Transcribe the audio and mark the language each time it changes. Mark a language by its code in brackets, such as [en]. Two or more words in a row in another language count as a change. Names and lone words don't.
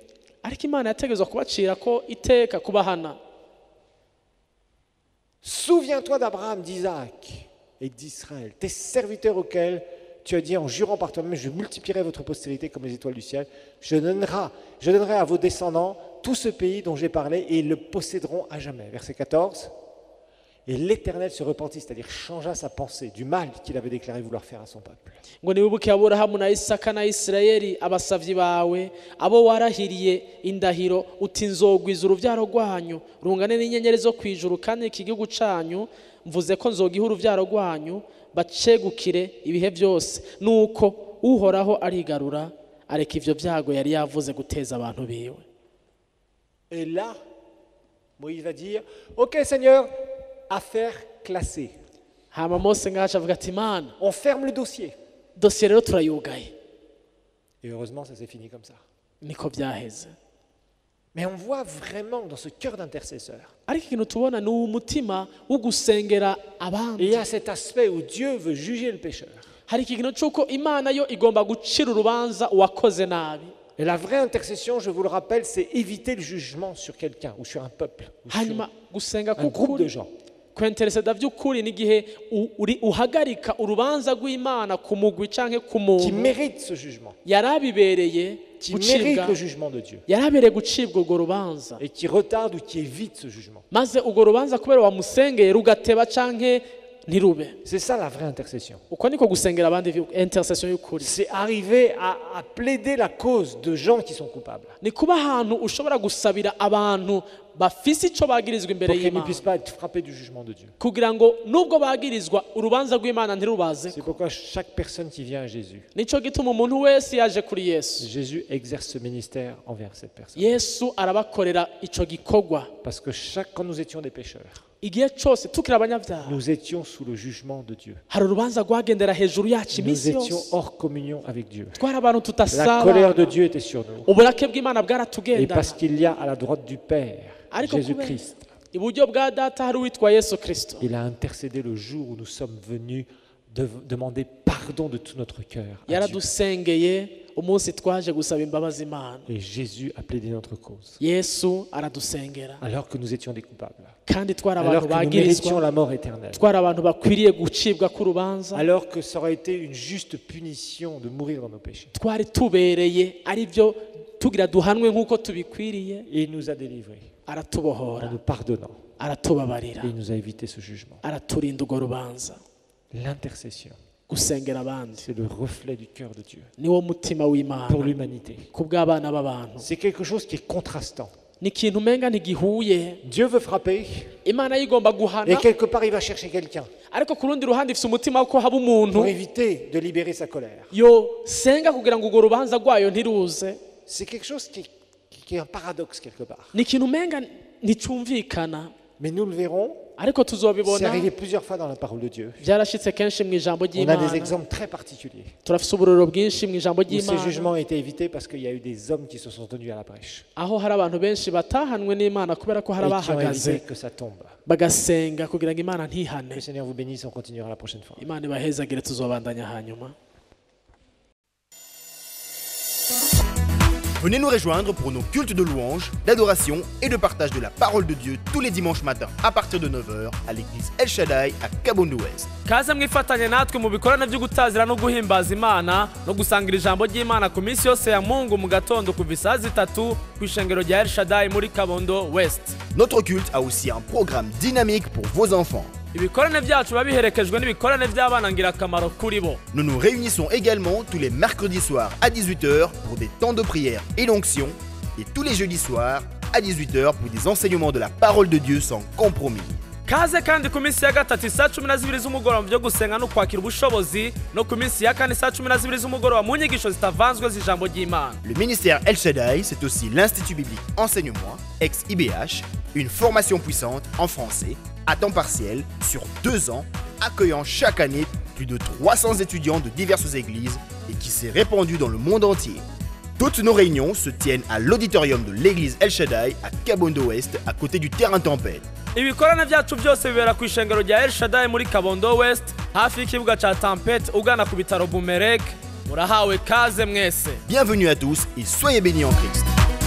[rn] ariko imana yategerezwa kubacira ko iteka kubahana. [fr] Souviens-toi d'Abraham, d'Isaac et d'Israël, tes serviteurs auxquels tu as dit en jurant par toi-même, je multiplierai votre postérité comme les étoiles du ciel. Je donnerai à vos descendants tout ce pays dont j'ai parlé et ils le posséderont à jamais. Verset 14. Et l'Éternel se repentit, c'est-à-dire changea sa pensée du mal qu'il avait déclaré vouloir faire à son peuple. [rn] ngo nibuke aburahamu na isaka na isirayeli abasavyi bawe abo warahiriye indahiro uti nzogwiza uruvyaro rwanyu rungane n'inyenyeri zo kwijuru kandi iki gihugu canyu mvuze ko nzogiha uruvyaro rwanyu bacegukire ibihe byose nuko uhoraho arigarura areka ivyo vyago yari yavuze guteza abantu biwe. [fr] Et là, Moïse va dire, ok Seigneur, affaire classée. [rn] hama mose ngaca avuga ati mana [fr] On ferme le dossier. [rn] dosiye rero turayugaye. [fr] Et heureusement, ça s'est fini comme ça. [rn] Niko vyaheze. [fr] Mais on voit vraiment dans ce cœur d'intercesseur. [rn] ariko ikintu tubona ni umutima wo gusengera [fr] Et il [rn] abandi. [fr] y a cet aspect où Dieu veut juger le pécheur. [rn] hari ikintu cy'uko imana yo igomba gucira urubanza uwakoze nabi. [fr] Et la vraie intercession, je vous le rappelle, c'est éviter le jugement sur quelqu'un ou sur un peuple ou sur [rn] hanyuma gusenga [fr] un groupe de [rn] k'ukuri [fr] gens. [rn] kwentereseda by'ukuri n'igihe uhagarika urubanza rw'imana ku mugwi canke ku [fr] Qui [rn] muntu [fr] méritent ce jugement, [rn] yarabibereye [fr] qui [rn] gucibwa [fr] méritent le jugement de Dieu [rn] yarabereye gucibwa urwo rubanza [fr] et qui retardent ou qui évitent ce jugement. [rn] maze urwo rubanza kubera wamusengeye rugateba canke ntirube. [fr] C'est ça la vraie intercession. [rn] uko niko gusengera abandi intercession y'ukuri. [fr] C'est arriver à plaider la cause de gens qui sont coupables [rn] ni kuba ahantu ushobora gusabira abantu bafise ico bagirizwa imbere [fr] pour qu'ils ne [rn] y'Imana [fr] puissent pas être frappés du jugement de Dieu. [rn] kugira ngo nubwo bagirizwa urubanza rw'Imana ntirubaze. [fr] C'est pourquoi chaque personne qui vient à Jésus, [rn] nico gituma umuntu wese yaje kuri Yesu, [fr] Jésus exerce ce ministère envers cette personne. [rn] Yesu arabakorera ico gikorwa. [fr] Parce que quand nous étions des pécheurs, [rn] igihe cyose tukiri abanyabyaha [fr] nous étions sous le jugement de Dieu. [rn] hari urubanza rwagendera hejuru yacu [fr] Nous [rn] iminsi [fr] étions [rn] yose. [fr] hors communion avec Dieu. [rn] twari abantu [fr] La colère de [rn] tudasaba, [fr] Dieu était sur nous. [rn] uburake bw'Imana [fr] Et [rn] bwaratugendana. [fr] parce qu'il y a à la droite du Père, [rn] ariko kubera [fr] Jésus-Christ, [rn] iburyo bwa data hari uwitwa Yesu Kristo, [fr] il a intercédé le jour où nous sommes venus demander pardon de tout notre cœur à Dieu. [rn] yaradusengeye umunsi twaje gusaba imbabazi Imana. [fr] Et Jésus a plaidé notre cause. [rn] Yesu aradusengera [fr] Alors que nous étions des coupables. [rn] kandi twari [fr] Alors [rn] abantu [fr] que nous méritions [rn] bagirizwa, [fr] la mort éternelle. [rn] twari abantu bakwiriye gucibwa k'urubanza, [fr] Alors que ça aurait été une juste punition de mourir dans nos péchés. [rn] twari tubereye ari byo tugira duhanwe nk'uko tubikwiriye. [fr] Et il nous a délivrés en [rn] aratubohora, [fr] nous pardonnant. [rn] aratubabarira, [fr] Et il nous a évité ce jugement. [rn] araturinda urwo rubanza. [fr] L'intercession, [rn] gusengera abandi [fr] c'est le reflet du cœur de Dieu [rn] niwo mutima w'Imana [fr] pour l'humanité. [rn] ku bw'abana b'abantu. [fr] C'est quelque chose qui est contrastant. [rn] ni ikintu umenga ntigihuye. [fr] Dieu veut frapper [rn] Imana yigomba [fr] et [rn] guhana, [fr] quelque part il va chercher quelqu'un [rn] ariko ku rundi ruhande ifite umutima ko haba umuntu [fr] pour éviter de libérer sa colère. [rn] yo senga kugira ngo urwo rubanza rwayo ntiruze. [fr] C'est quelque chose qui est un paradoxe quelque part. [rn] ni ikintu umenga nticumvikana, [fr] Mais nous le verrons, [rn] ariko [fr] c'est [rn] tuzobibona. [fr] arrivé plusieurs fois dans la parole de Dieu. [rn] byarashitse kenshi mu ijambo [fr] On a des [rn] ry'Imana. [fr] exemples très particuliers [rn] turafise uburoro bwinshi mu ijambo [fr] où ces [rn] ry'Imana [fr] jugements ont été évités parce qu'il y a eu des hommes qui se sont tenus à la brèche [rn] aho hari abantu benshi batahanwe n'Imana kubera ko hari [fr] et qui ont [rn] abahagaze [fr] évité que ça tombe. [rn] bagasenga kugira ngo Imana [fr] Que [rn] ntihane. [fr] le Seigneur vous bénisse, on continuera la prochaine fois. [rn] Imana ibahezagire, tuzobandanya hanyuma. [fr] Venez nous rejoindre pour nos cultes de louange, d'adoration et de partage de la parole de Dieu tous les dimanches matins à partir de 9h à l'église El Shaddai à Kabondo Ouest. [rn] kaze mwifatanye natwe mu bikorane byo gutazira no guhimbaza Imana no gusangira ijambo ry'Imana ku minsi yose ya Mungu mu gatondo kuva isaa 3 ku ishengero rya El Shaddai muri Kabondo West. [fr] Notre culte a aussi un programme dynamique pour vos enfants. [rn] ibikorane byacu biba biherekejwe n'ibikorane by'abana ngirakamaro kuri bo. [fr] Nous nous réunissons également tous les mercredis soirs à 18h pour des temps de prière et d'onction et tous les jeudis soirs à 18h pour des enseignements de la parole de Dieu sans compromis. [rn] kaze kandi ku minsi ya gatatu isaa 12 z'umugoroba byo gusenga no kwakira ubushobozi, no ku minsi ya kane saa 12 z'umugoroba mu nyigisho zitavanzwe z'ijambo ry'Imana. [fr] Le ministère El Shaddai, c'est aussi l'Institut biblique Enseignement, ex-IBH, une formation puissante en français, à temps partiel, sur 2 ans, accueillant chaque année plus de 300 étudiants de diverses églises et qui s'est répandu dans le monde entier. Toutes nos réunions se tiennent à l'auditorium de l'église El Shaddai à Kabondo Ouest, à côté du terrain Tempête. [rn] Ibikorana byacu byose bibera ku ishengero rya El Shaddai muri Kabondo West hafi y'ikibuga ca Tempête ugana ku bitaro Bumerek. Murahawe kaze mwese. [fr] Bienvenue à tous et soyez bénis en Christ.